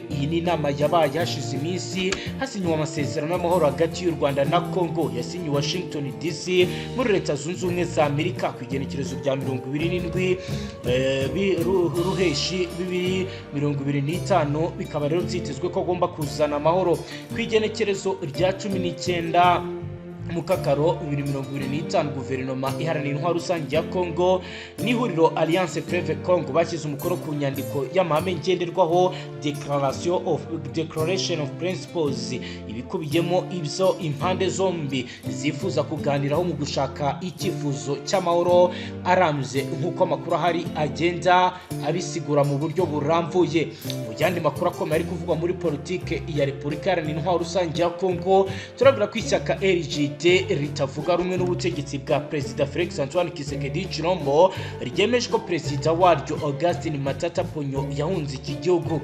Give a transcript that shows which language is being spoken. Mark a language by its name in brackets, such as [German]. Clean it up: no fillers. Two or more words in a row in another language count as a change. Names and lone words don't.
[Kinyarwanda] Iyi ni inama yabaye hashize iminsi hasinywa amasezerano y'amahoro hagati y'u Rwanda na Kongo yasinyiwe Washington DC muri Leta Zunze Ubumwe za Amerika ku igenekerezo rya 27 Ruheshi 2025. Bikaba rero byitezwe ko agomba kuzana amahoro ku igenekerezo rya 19 Mukakaro 2025. Guverinoma iharanira intwaro rusange ya Kongo n'ihuriro Alliance Fleuve Congo bashyize umukoro ku nyandiko y'amahame ngenderwaho Declaration of Principles ibikubiyemo ibyo impande zombi zifuza kuganiraho mu gushaka icyifuzo cy'amahoro arambye nk'uko amakuru ahari agenda abisigura mu buryo burambuye. Mu yandi makuru akomeye ari kuvugwa muri politike ya Repubulika Iharanira Intwaro Rusange ya Kongo turabwira ko ishyaka LG RJD ritavuga rumwe n'ubutegetsi bwa Perezida Felix Antoine Tshisekedi Tshilombo ryemeje ko Perezida waryo Augustin Matata Ponyo yahunze iki gihugu.